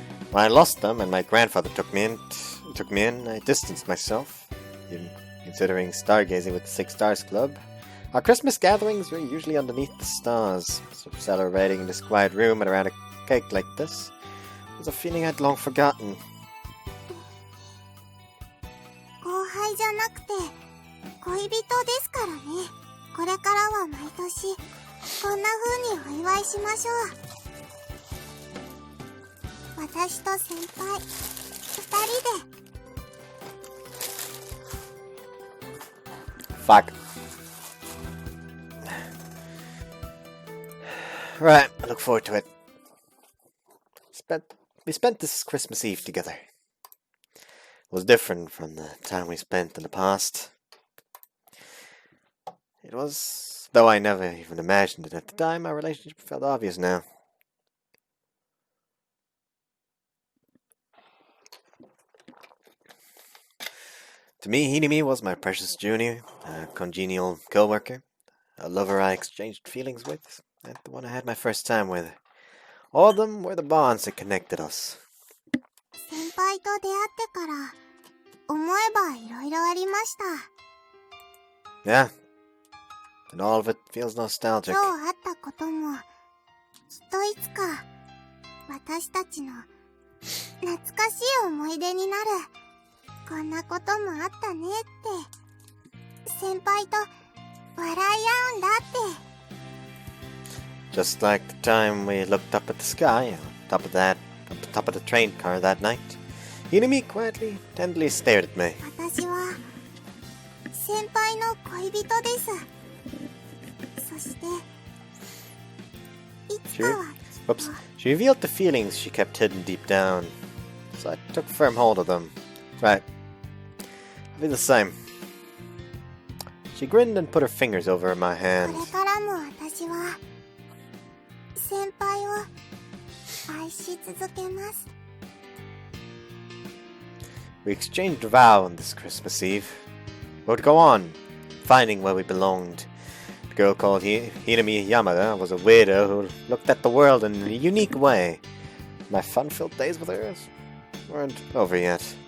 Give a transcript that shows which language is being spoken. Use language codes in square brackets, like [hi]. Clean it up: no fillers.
[en] When I lost them and my grandfather took me in, I distanced myself. Even considering stargazing with the Six Stars Club, our Christmas gatherings were usually underneath the stars, so celebrating in this quiet room and around a cake like this was a feeling I'd long forgotten. [ja] 後輩じゃなくて恋人ですからね。これからは毎年こんな風にお祝いしましょう。私と先輩二人で。 [en] Fuck. Right, I look forward to it. We spent this Christmas Eve together. It was different from the time we spent in the past. It was, though I never even imagined it at the time, our relationship felt obvious now. To me, Hinami was my precious junior, a congenial co-worker, a lover I exchanged feelings with, and the one I had my first time with. All of them were the bonds that connected us. [ja] 先輩と出会ってから思えばいろいろありました。 [en] Yeah, and all of it feels nostalgic. [ja] 今日あったこともきっといつか私たちの懐かしい思い出になる。こんなこともあったねって先輩と笑い合うんだって。 [en] Just like the time we looked up at the sky on top of the train car that night. Hinami quietly, tenderly stared at me. [ja] 私は先輩の恋人です。そしていつかはきっと [en] Whoops. She revealed the feelings she kept hidden deep down. So I took firm hold of them. Right. I'll be the same. She grinned and put her fingers over my [ja] こ [en] hand. [ja] れからも私は先輩を愛し続けます。 [en] We exchanged a vow on this Christmas Eve. We would go on, finding where we belonged. The girl called Hinami Yamada was a widow who looked at the world in a unique way. My fun-filled days with her weren't over yet.